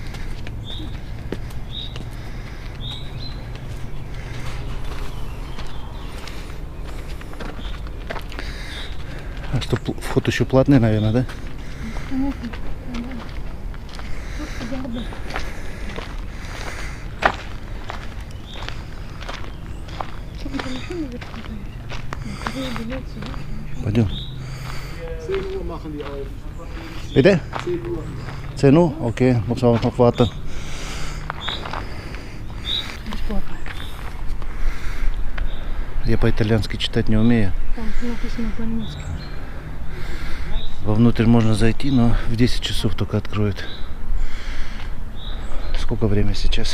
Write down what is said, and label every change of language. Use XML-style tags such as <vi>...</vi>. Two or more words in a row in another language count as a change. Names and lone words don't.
<ru>А что, вход еще платный, наверное, да? Пойдем.</ru> <de>Bitte? 10 Uhr? Okay, muss aber noch warten.</de> <ru>Бесплатно. Я по-итальянски читать не умею. Там написано по-немецки. Вовнутрь можно зайти, но в 10 часов только откроют. Сколько время сейчас?</ru>